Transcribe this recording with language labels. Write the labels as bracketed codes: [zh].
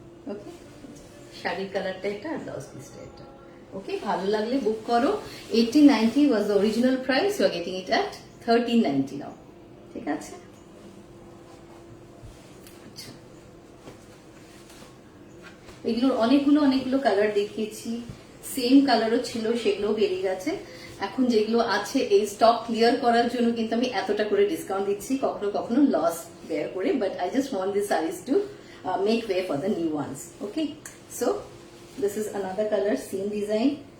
[bn] ওকে, শাড়ির কালারটা এটা আর ব্লাউজ পিসটা এটা। ওকে, ভালো লাগলে বুক করো। [en] 1890 was the original price, you are getting it at 1390 now. [bn] ঠিক আছে, আচ্ছা এগুলোর অনেকগুলো কালার দেখিয়েছি, সেম কালারও ছিল, সেগুলো বেরিয়ে গেছে। এখন যেগুলো আছে এই স্টক ক্লিয়ার করার জন্য কিন্তু আমি এতটা করে ডিসকাউন্ট দিচ্ছি, কখনো কখনো লস বেয়ার করে, [en] But I just want this saris to make way for the new ones. Okay, so this is another color, same design.